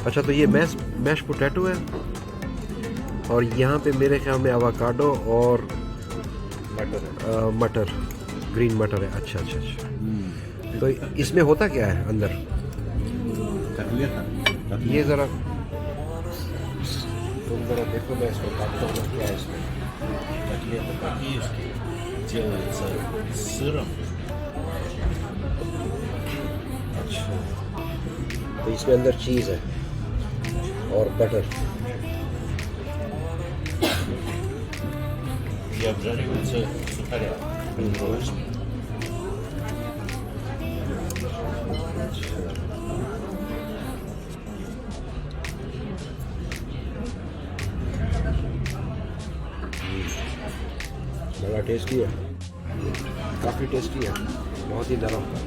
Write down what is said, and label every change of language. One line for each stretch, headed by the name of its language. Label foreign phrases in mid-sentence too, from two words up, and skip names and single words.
Hindi: अच्छा, तो ये
English: mash potato
Hindi: है, और यहाँ पे मेरे ख्याल में एवोकाडो और मटर, ग्रीन मटर है। अच्छा अच्छा अच्छा। तो इसमें होता क्या है अंदर? ये ज़रा तुम ज़रा देखो, मैं इसको काटता हूँ, क्या है इसमें?
Russian: Котлеты по-киевски делаются с сыром.
Hindi: अच्छा, तो इसमें अंदर चीज़ है और बटर।
Russian: И обжариваются сухаря.
Hindi: बड़ा टेस्टी है, काफ़ी टेस्टी है, बहुत ही नरम।